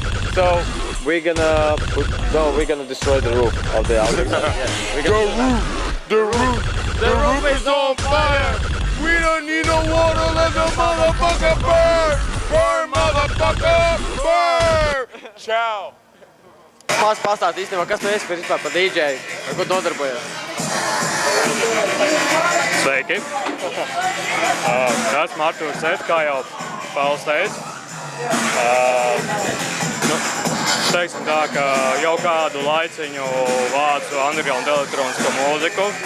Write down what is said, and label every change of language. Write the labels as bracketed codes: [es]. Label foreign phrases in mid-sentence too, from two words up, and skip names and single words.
[en] So we're gonna destroy the roof of the Auto Exotica. Yeah, we're gonna The roof is on fire. We don't need no water. Let the motherfucker burn. Burn, motherfucker, burn. Ciao. [lv] Maz pastāst īstenībā, kas tu esi vispār par DJ, ar ko nodarbojies? Sveiki! Esmu Artūrs Sēts, kā jau Pauls teica. Teiksim tā, ka jau kādu laiciņu vācu underground elektronisko mūziku.